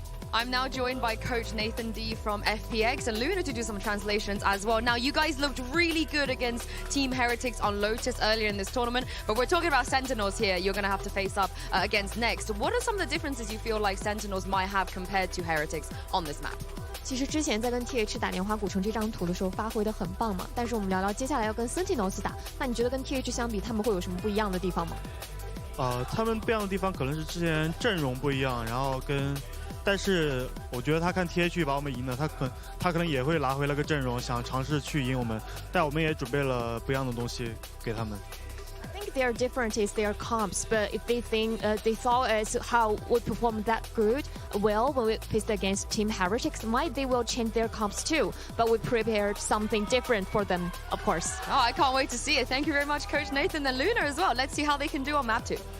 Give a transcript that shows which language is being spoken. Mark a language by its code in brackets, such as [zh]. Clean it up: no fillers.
[en] I'm now joined by Coach Nathan D from FPX and Luna to do some translations as well. Now, you guys looked really good against Team Heretics on Lotus earlier in this tournament, but we're talking about Sentinels here. You're going to have to face up against next. What are some of the differences you feel like Sentinels might have compared to Heretics on this map? [zh] 其实之前在跟 TH 打莲花古城这张图的时候发挥的很棒嘛，但是我们聊聊接下来要跟 Sentinels 打，那你觉得跟 TH 相比，他们会有什么不一样的地方吗？他们不一样的地方可能是之前阵容不一样，然后但是我觉得他看 TH 把我们赢了，他可能也会拿回来个阵容，想尝试去赢我们，但我们也准备了不一样的东西给他们。 [en] I think their difference is their comps, but if they think they saw as how we performed that good, well, when we faced against Team Heretics, might they will change their comps too. But we prepared something different for them, of course. Oh, I can't wait to see it. Thank you very much, Coach Nathan and Luna as well. Let's see how they can do on map 2.